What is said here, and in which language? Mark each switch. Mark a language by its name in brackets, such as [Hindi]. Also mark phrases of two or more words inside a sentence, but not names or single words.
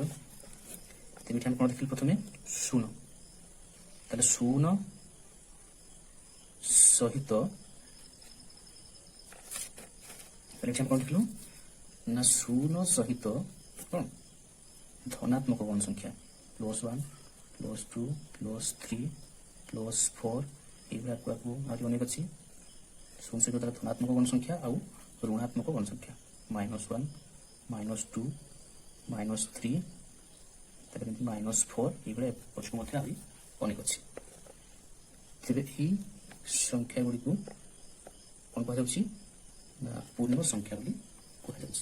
[Odia] ତେବେ ଏଠି ଆମେ କ'ଣ ଦେଖିଲୁ ପ୍ରଥମେ 0, ତାହେଲେ 0 ସହିତ ଏଠି ଆମେ କ'ଣ ଦେଖିଲୁ ନା 0 ସହିତ କ'ଣ ଧନାତ୍ମକ ଗଣ ସଂଖ୍ୟା +1 +2 +3 +4 ଏଇଭାବେ ଆକୁ আହୁରି ଅନେକ ଅଛି। 0 ସହିତ ତାର ଧନାତ୍ମକ ଗଣ ସଂଖ୍ୟା ଆଉ ଋଣାତ୍ମକ ଗଣ ସଂଖ୍ୟା -1 -2 -3 ତାପରେ -4 এইଭଳିଆ ପଛକୁ ମଧ୍ୟ ଆହୁରି ଅନେକ ଅଛି। ତେବେ ଏହି ସଂଖ୍ୟା ଗୁଡ଼ିକୁ କ'ଣ କୁହାଯାଉଛି ନା ପୂର୍ଣ୍ଣ ସଂଖ୍ୟା ବୋଲି କୁହାଯାଉଛି।